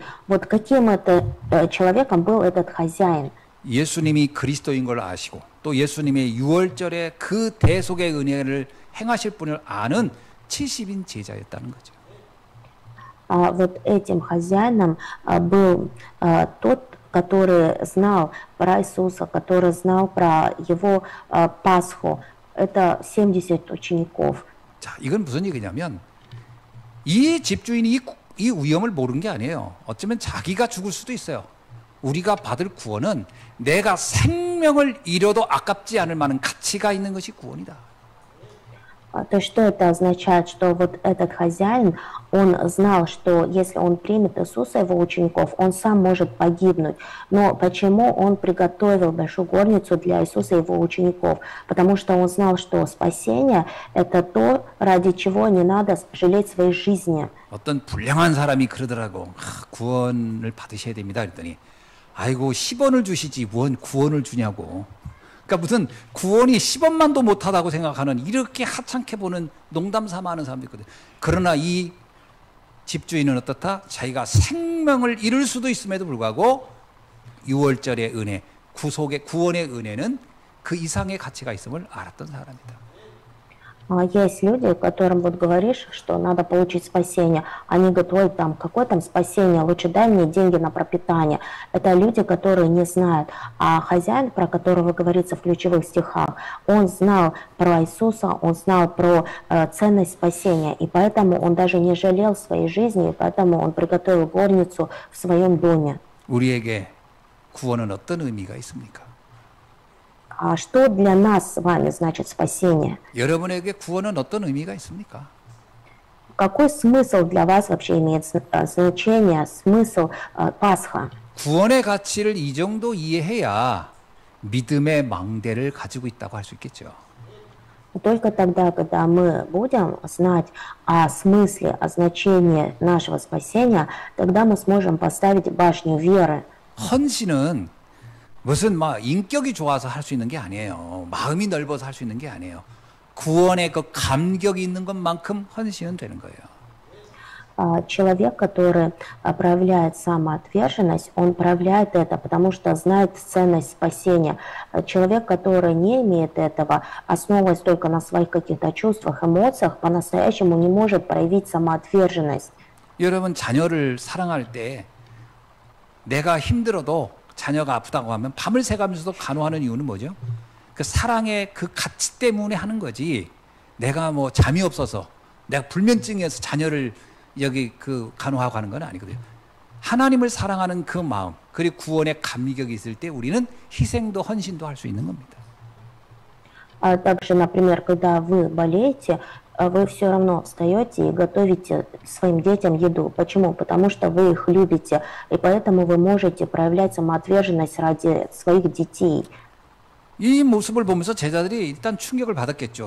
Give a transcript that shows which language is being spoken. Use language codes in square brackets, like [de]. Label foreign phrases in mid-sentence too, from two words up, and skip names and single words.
[ru] Вот каким это человеком был этот хозяин? [ko] 예수님이 그리스도인 걸 아시고 또 예수님의 유월절에 그 대속의 은혜를 행하실 분을 아는 70인 제자였다는 거죠. [ru] Вот этим хозяином был тот, который знал про Иисуса, который знал про его Пасху. Это 70 учеников. [ko] 자, 이건 무슨 얘기냐면 이 집주인이 이 위험을 모르는 게 아니에요. 어쩌면 자기가 죽을 수도 있어요. 우리가 받을 구원은 내가 생명을 잃어도 아깝지 않을 만한 가치가 있는 것이 구원이다. [ru] То есть что это означает? Что вот этот хозяин, он знал, что если он примет Иисуса, его учеников, он сам может погибнуть. Но почему он приготовил большую горницу для Иисуса и его учеников? Потому что он знал, что спасение – это то, ради чего не надо жалеть своей жизни. [ko] 어떤 불량한 사람이 그러더라고. 구원을 받으셔야 됩니다. 그랬더니 아이고 10원을 주시지 뭔 구원을 주냐고. 그러니까 무슨 구원이 10원만도 못하다고 생각하는 이렇게 하찮게 보는 농담 삼아 하는 사람도 있거든요. 그러나 이 집주인은 어떻다? 자기가 생명을 잃을 수도 있음에도 불구하고 유월절의 은혜, 구속의 구원의 은혜는 그 이상의 가치가 있음을 알았던 사람이다. [ru] Есть люди, которым вот говоришь, что надо получить спасение, они говорят, ой, там, какое там спасение, лучше дай мне деньги на пропитание. Это люди, которые не знают. А хозяин, про которого говорится в ключевых стихах, он знал про Иисуса, он знал про ценность спасения, и поэтому он даже не жалел своей жизни, и поэтому он приготовил горницу в своем доме. [ko] 우리에게 구원은 어떤 의미가 있습니까? [ru] А что для нас с вами значит спасение? [ko] 여러분에게 구원은 어떤 의미가 있습니까? [ru] Какой смысл для вас вообще имеет значение, смысл Пасха? [ko] 구원의 가치를 이 정도 이해해야 믿음의 망대를 가지고 있다고 할 수 있겠죠. [ru] Только тогда, когда мы будем знать о смысле, о значении нашего спасения, тогда мы сможем поставить башню веры. [ko] 헌신은 무슨 막 인격이 좋아서 할 수 있는 게 아니에요. 마음이 넓어서 할 수 있는 게 아니에요. 구원의 그 감격이 있는 것만큼 헌신은 되는 거예요. [ru] Человек, который проявляет самоотверженность, он проявляет это, потому что знает ценность спасения. Человек, который не имеет этого, основываясь только на своих каких-то чувствах, эмоциях, по-настоящему не может проявить самоотверженность. [ko] 여러분 자녀를 사랑할 때 내가 힘들어도 자녀가 아프다고 하면 밤을 새가면서도 간호하는 이유는 뭐죠? 그 사랑의 그 가치 때문에 하는 거지. 내가 뭐 잠이 없어서 내가 불면증이어서 자녀를 여기 그 간호하고 하는 건 아니거든요. 하나님을 사랑하는 그 마음 그리고 구원의 감격이 있을 때 우리는 희생도 헌신도 할 수 있는 겁니다. [ru] Также, например, когда вы болеете, вы все равно встаете и готовите своим детям еду. Почему? Потому что вы их любите, и поэтому вы можете проявлять самоотверженность ради своих детей. [ko] 이 모습을 보면서 제자들이 일단 충격을 받았겠죠.